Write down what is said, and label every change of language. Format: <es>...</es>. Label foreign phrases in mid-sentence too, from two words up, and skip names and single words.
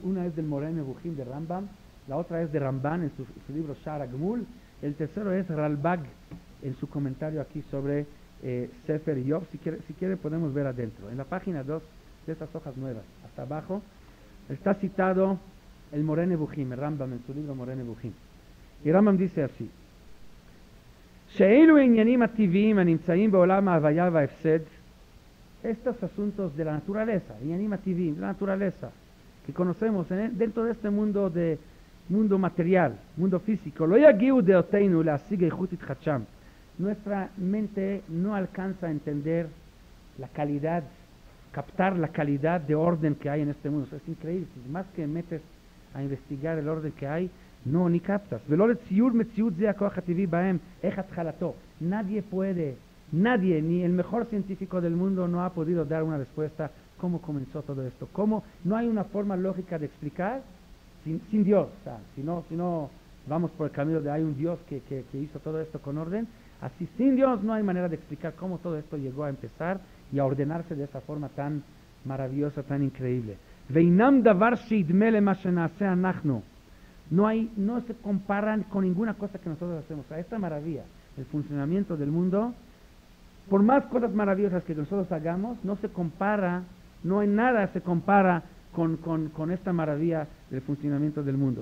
<es>Una es del Moreh Nevuchim de Rambam, la otra es de Ramban en su libro Shara Gmul, el tercero es Ralbag en su comentario aquí sobre Sefer Job. Si quiere podemos ver adentro. En la página 2 de estas hojas nuevas, hasta abajo, está citado el Moreh Nevuchim, el Rambam en su libro Moreh Nevuchim. Y Rambam dice así:</es> <he>שאלו עניינים הטבעיים הנמצאים בעולם ההוויה וההפסד,</he> <es>estos asuntos de la naturaleza,</es> <he>עניינים הטבעיים,</he> <es>de la naturaleza, que conocemos dentro de este mundo material, mundo físico,</es> <he>לא יגיעו דעותינו להשיג איכות התחדשם.</he> <es>Nuestra mente no alcanza a entender la calidad, captar la calidad de orden que hay en este mundo. O sea, es increíble, más que metes a investigar el orden que hay, no, ni captas. Nadie, ni el mejor científico del mundo no ha podido dar una respuesta cómo comenzó todo esto. Cómo no hay una forma lógica de explicar sin Dios. O sea, si no vamos por el camino de hay un Dios que hizo todo esto con orden, así sin Dios no hay manera de explicar cómo todo esto llegó a empezar y a ordenarse de esa forma tan maravillosa, tan increíble.</es> <he>ואינם דבר שידמה למה שנעשה אנחנו.</he> <es>No se comparan con ninguna cosa que nosotros hacemos. O sea, esta maravilla, el funcionamiento del mundo, por más cosas maravillosas que nosotros hagamos, no se compara, no hay nada se compara con esta maravilla del funcionamiento del mundo.</es>